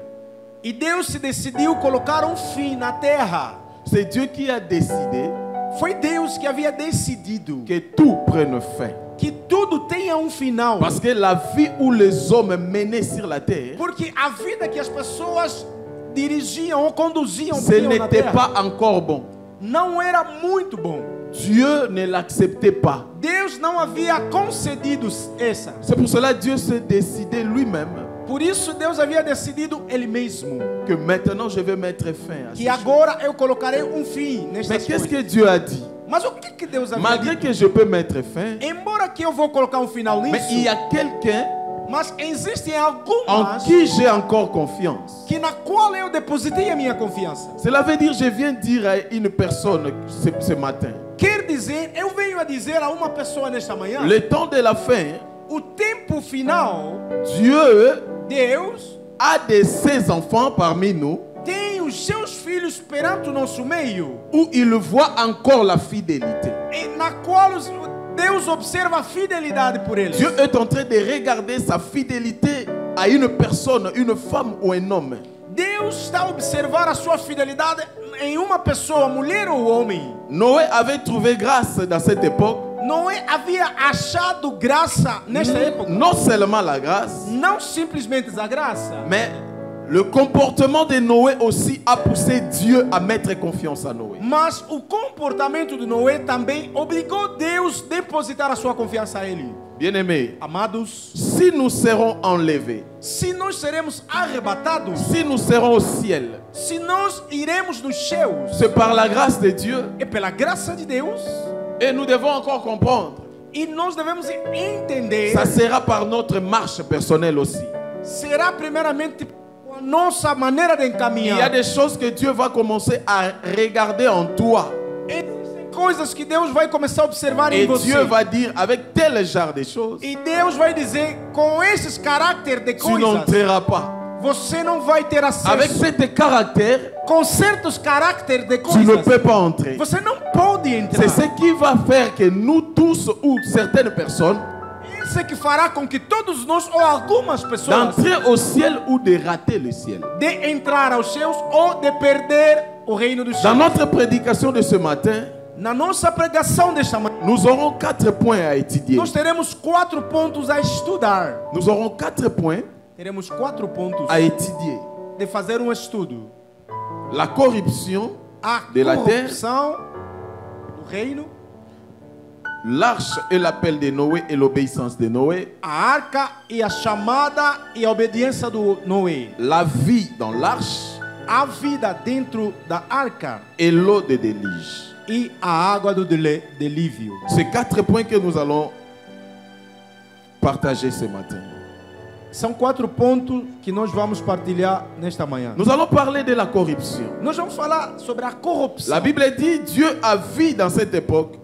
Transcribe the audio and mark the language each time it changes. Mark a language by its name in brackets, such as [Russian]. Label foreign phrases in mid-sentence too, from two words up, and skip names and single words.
[Portuguese] E Deus se decidiu colocar fim na terra. [French] C'est Dieu qui a décidé [Portuguese] Foi Deus que havia decidido [French] que tout prenne fin. [Portuguese] que tudo tenha final. [French] Parce que la vie où les hommes menaient sur la terre, [Portuguese] Porque a vida que as pessoas dirigiam ou conduziam [French] ce [Portuguese] tinham na [French] n'était [Portuguese] terra [French] pas encore bon. [Portuguese] não era muito bom. [French] Dieu ne l'acceptait pas. [Portuguese] Deus não havia concedido essa. [French] C'est pour cela que Dieu s'est décidé lui-même [Portuguese] Por isso Deus havia decidido Ele mesmo [French] que maintenant je vais mettre fin à [Portuguese] que [French] ces choses. [Portuguese] agora eu colocarei fim [French] Mais [Portuguese] nestas [French] qu'est-ce [Portuguese] coisas. [French] que Dieu a dit? [Portuguese] Mas o que Deus havia [French] Malgré [Portuguese] dito? [French] que je peux mettre fin, [Portuguese] Embora que eu vou colocar final [French] mais il y [Portuguese] nisso, [French] a quelqu'un [Portuguese] mas existem [French] en [Portuguese] algumas [French] qui j'ai encore confiance. [Portuguese] que na qual eu depositei a minha confiança. [French] Cela veut dire, je viens dire à une personne ce matin, [Portuguese] Quer dizer, eu venho a dizer a uma pessoa nesta manhã, [French] le temps de la fin, [Portuguese] o tempo final, [French] Dieu [Portuguese] Deus [French] a de ses enfants parmi nous [Portuguese] tem os seus filhos perante o nosso meio, [French] où il voit encore la fidélité. [Portuguese] e na qual Deus observa a fidelidade por eles. [French] Dieu est en train de regarder sa fidélité à une personne, une femme ou un homme. [Portuguese] Deus está a observar a sua fidelidade em uma pessoa, mulher ou homem. [French] Noé avait trouvé grâce dans cette époque. [Portuguese] Noé havia achado graça nesta época. [French] Non seulement la grâce, [Portuguese] Não simplesmente a graça, [French] mais le comportement de Noé aussi a poussé Dieu à mettre confiance à Noé. [Portuguese] mas o comportamento de Noé também obrigou Deus a depositar a sua confiança a ele. [French] Bien-aimés, [Portuguese] Amados, [French] si nous serons enlevés, [Portuguese] se nós seremos arrebatados, [French] si nous serons au ciel, [Portuguese] se nós iremos nos céus, [French] c'est par la grâce de Dieu. [Portuguese] é pela graça de Deus, [French] Et nous devons encore comprendre, [Portuguese] e nós devemos entender, [French] ça sera par notre marche personnelle aussi. [Portuguese] será primeiramente com a nossa maneira de [French] Il y a [Portuguese] encaminhar. [French] des choses que Dieu va commencer à regarder en toi. [Portuguese] Existem coisas que Deus vai começar a observar em [French] Et [Portuguese] você. [French] Dieu va dire, avec tel genre de choses, [Portuguese] E Deus vai dizer, com esses caracteres de [French] tu [Portuguese] coisas, [French] n'entreras pas. [Portuguese] você não vai ter [French] Avec [Portuguese] acesso. [French] cet caractère, [Portuguese] Com certos caracteres de [French] tu ne [Portuguese] coisas, [French] peux pas entrer. [Portuguese] você não pode entrar. [French] C'est ce qui va faire que nous tous ou certaines personnes [Portuguese] Isso é que fará com que todos nós, ou algumas pessoas, [French] d'entrer au ciel ou de rater le ciel. [Portuguese] de entrar aos céus ou de perder o reino dos [French] Dans [Portuguese] céus. [French] notre prédication de ce matin, [Portuguese] Na nossa pregação desta manhã, [French] nous aurons 4 points à étudier. [Portuguese] nós teremos 4 pontos a estudar. [French] Nous aurons 4 points [Portuguese] Teremos 4 pontos [French] à étudier. [Portuguese] de fazer um estudo. [French] La corruption, [Portuguese] A [French] De la terre. [Portuguese] corrupção do reino, [French] l'arche et l'appel de Noé et l'obéissance de Noé, [Portuguese] a arca e a chamada e a obediência do Noé. [French] la vie dans l'arche [Portuguese] A vida dentro da arca [French] et l'eau de déluge. [Portuguese] e a água do delívio. [French] Ces 4 points que nous allons partager ce matin. [Portuguese] São 4 pontos que nós vamos partilhar nesta manhã. [French] Nous allons parler de la corruption. [Portuguese] Nós vamos falar sobre a corrupção. [French] La Bible dit Dieu a vu dans cette époque